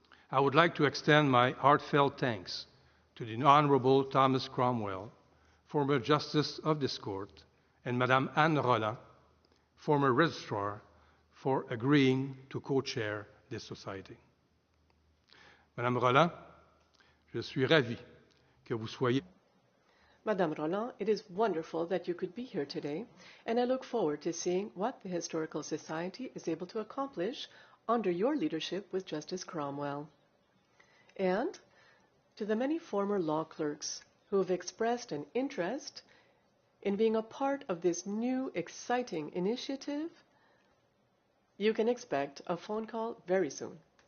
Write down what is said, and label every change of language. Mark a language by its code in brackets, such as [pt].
[en] I would like to extend my heartfelt thanks to the Honorable Thomas Cromwell, former Justice of this Court, and Madame Anne Rolland, former Registrar, for agreeing to co-chair this society. [fr] Madame Rolland, je suis ravi que vous soyez. [en] Madame Rolland, it is wonderful that you could be here today, and I look forward to seeing what the Historical Society is able to accomplish under your leadership with Justice Cromwell. And to the many former law clerks who have expressed an interest in being a part of this new, exciting initiative, you can expect a phone call very soon.